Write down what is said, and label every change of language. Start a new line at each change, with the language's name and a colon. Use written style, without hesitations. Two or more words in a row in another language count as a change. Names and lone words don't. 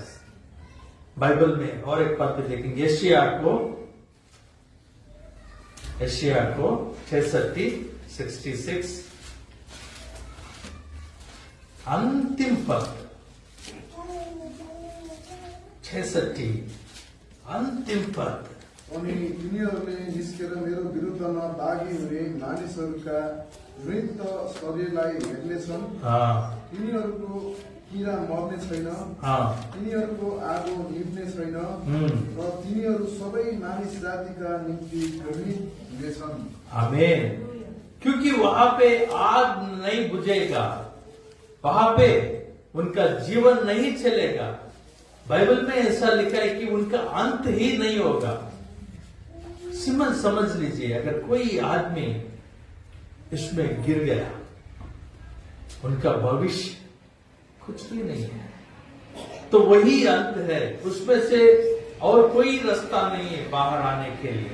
Hindi: बाइबल में और एक बात भी देखेंगे, यशायाह को 66 अंतिम पद 66 अंतिम पद।
Nepali: अनि तिनीहरूले निस्केर मेरो विरुद्धमा बाघी हुने मानिसहरूका मृत शरीरलाई हेर्नेछन्। तिनीहरूको किरा मर्ने छैन, तिनीहरूको आगो निभ्ने छैन र तिनीहरू सबै मानिस जातिका निम्ति घृणित हुनेछन्। आमेन।
Hindi: क्योंकि वहां पे आग नहीं बुझेगा, वहां पे उनका जीवन नहीं चलेगा। बाइबल में ऐसा लिखा है कि उनका अंत ही नहीं होगा। सिमन समझ लीजिए, अगर कोई आदमी इसमें गिर गया, उनका भविष्य कुछ भी नहीं है, तो वही अंत है, उसमें से और कोई रास्ता नहीं है बाहर आने के लिए।